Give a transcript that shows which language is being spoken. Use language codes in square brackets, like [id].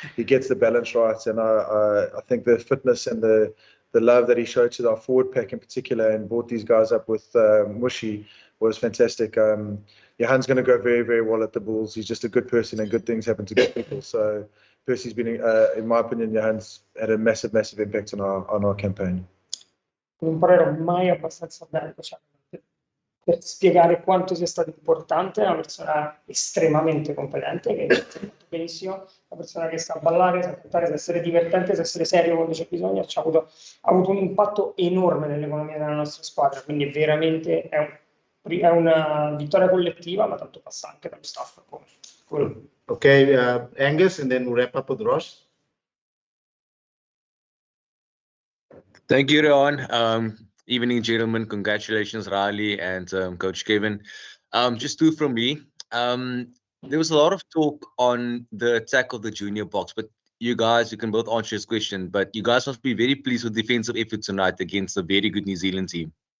[en] He gets the balance right, and I think the fitness and the love that he showed to our forward pack in particular, and brought these guys up with Mushy, was fantastic. Johan's going to go very, very well at the Bulls. He's just a good person, and good things happen to good people. So Percy's been, in my opinion, Johan's had a massive, massive impact on our campaign. [it] Non parlerò mai abbastanza bene per spiegare quanto sia stato importante. È una persona estremamente competente, che ha fatto benissimo, una persona che sa ballare, sa cantare, sa essere divertente, sa essere serio quando c'è bisogno. Ha avuto un impatto enorme nell'economia della nostra squadra, quindi veramente è una vittoria collettiva, ma tanto passa anche dallo staff. [en] Okay, Angus, and then we'll wrap up with Ross. Thank you, Rian. Evening, gentlemen. Congratulations, Riley and Coach Kevin. Just two from me. There was a lot of talk on the attack of the junior box, but you guys, you can both answer this question, but you guys must be very pleased with defensive effort tonight against a very good New Zealand team.